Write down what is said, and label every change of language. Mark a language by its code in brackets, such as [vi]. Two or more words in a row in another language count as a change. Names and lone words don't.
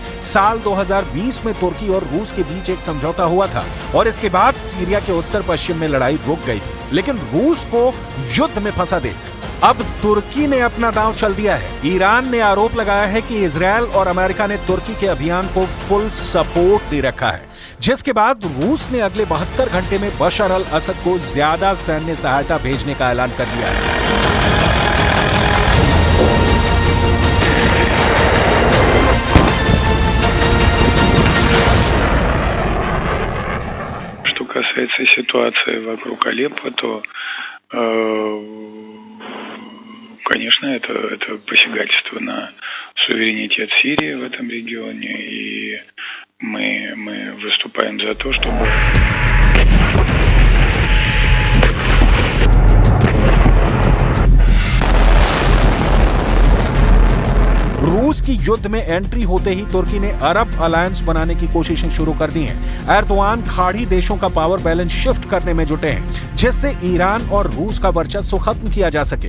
[hi] साल 2020 में तुर्की और रूस के बीच एक समझौता हुआ था और इसके बाद सीरिया के उत्तर पश्चिम में लड़ाई रुक गई थी, लेकिन रूस को युद्ध में फंसा देख अब तुर्की ने अपना दांव चल दिया है। ईरान ने आरोप लगाया है कि इजरायल और अमेरिका ने तुर्की के अभियान को [en] full support [hi] दे रखा है, जिसके बाद रूस ने अगले 72 घंटे में बशर अल असद को ज्यादा सैन्य सहायता भेजने का ऐलान कर दिया है। [ru] касается ситуации вокруг Алеппо, то, конечно, это посягательство на суверенитет Сирии в этом регионе, и мы выступаем за то, чтобы... [hi] रूस की युद्ध में एंट्री होते ही तुर्की ने अरब अलायंस बनाने की कोशिशें शुरू कर दी हैं। एर्दोआन खाड़ी देशों का [en] power balance shift [hi] करने में जुटे हैं, जिससे ईरान और रूस का वर्चस्व खत्म किया जा सके।